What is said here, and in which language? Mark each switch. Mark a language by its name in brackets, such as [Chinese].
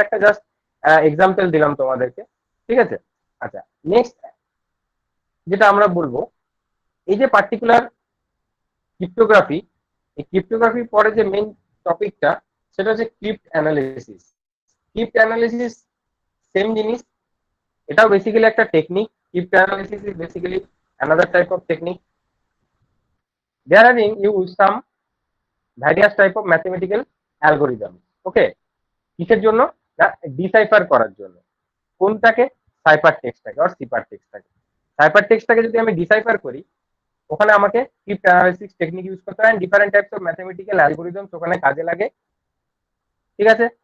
[Bangla] এটা একটা just example দিলাম তোমাদেরকে, ঠিক আছে। আচ্ছা, নেক্সট যেটা আমরা বলবো এই যে পার্টিকুলার ক্রিপ্টোগ্রাফি, এই ক্রিপ্টোগ্রাফির পরে যে মেইন টপিকটা সেটা হচ্ছে crypt analysis. Crypt analysis same জিনিস, এটাও বেসিক্যালি একটা technique. [English] Cryptanalysis is basically another type of technique. There are in use some various type of mathematical algorithms. [Bangla] Okay, কিসের জন্য না ডিসাইফার করার জন্য কোনটাকে সাইফার টেক্সটটাকে আর সিফার টেক্সটটাকে। সাইফার টেক্সটটাকে যদি আমি ডিসাইফার করি ওখানে আমাকে ক্রিপ্ট অ্যানালিসিস টেকনিক ইউজ করতে হয়, different types of mathematical algorithms ওখানে কাজে লাগে, ঠিক আছে।